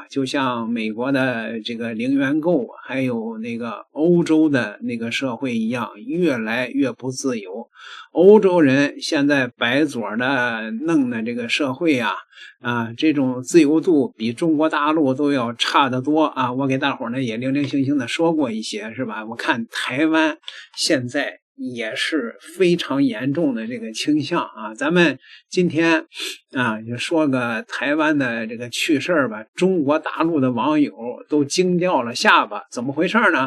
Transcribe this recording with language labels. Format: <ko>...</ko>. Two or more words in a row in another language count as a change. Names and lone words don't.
<zh>就像美國的這個零元購，還有那個歐洲的那個社会一樣，越来越不自由。歐洲人现在白左的弄的這個社會啊，這種自由度比中國大陸都要差得多啊！我給大夥呢也零零星星的說過一些，是吧？我看台灣現在也是非常嚴重的這個傾向啊！咱們今天啊就說個台灣的這個趣事吧。中國大陸的網友都驚掉了下巴，怎麼回事呢？</zh>